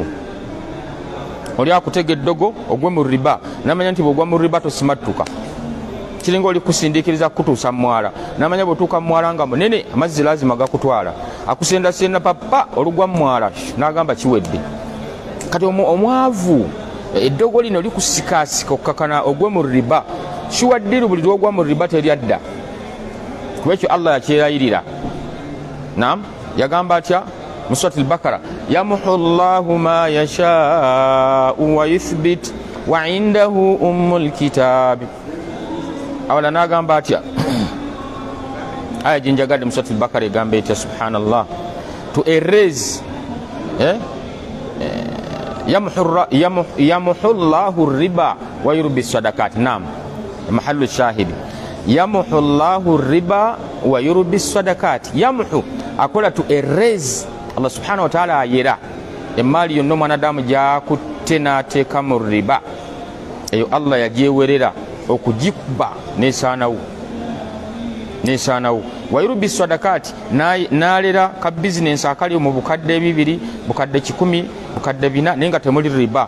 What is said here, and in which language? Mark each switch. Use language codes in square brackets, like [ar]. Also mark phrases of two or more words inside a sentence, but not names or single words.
[lg] Oli akutega eddogo ogwe mu riba namanya nti bw'ogwa mu riba tosimattuka, kiringa oli kusindiikiriza kutuusa mwala namanya bw'otuuka mwala nga munene amazzi lazima gakutwala, akusendasenda papa olugwa mwala n'agamba kiwedde. Kati omwavu eddogo lino likusikaasika okukakana ogwe mu riba, kiwaddiru buli lwogwa mu riba teryadda. Kuba ekyo Allah yakyerayirira. Naam, yagamba atya mu Suratul Bakara, [ar] يمحو الله ما يشاء ويثبت وعنده أم الكتاب. [lg] Awala n'agamba atya aya jinjagadde mu Suratul Bakara egamba etya subhanallah, [en] to erase [ar] يمحو الله الربا ويربي الصدقات. نعم، محل الشاهد، يمحو الله الربا ويربي الصدقات. [lg] Yamuhu akola [en] to erase, [ar] الله سبحانه وتعالى [lg] ayera emali yonna mwanadamu gyakutte n'ateeka mu riba eyo Allah yagyewerera okugikuba nesaanawo. [ar] ويربي الصدقات, [lg] n'alera ka bizinensi akali mu bukadde 2, bukadde 10, bukadde 4 naye nga temuli riba.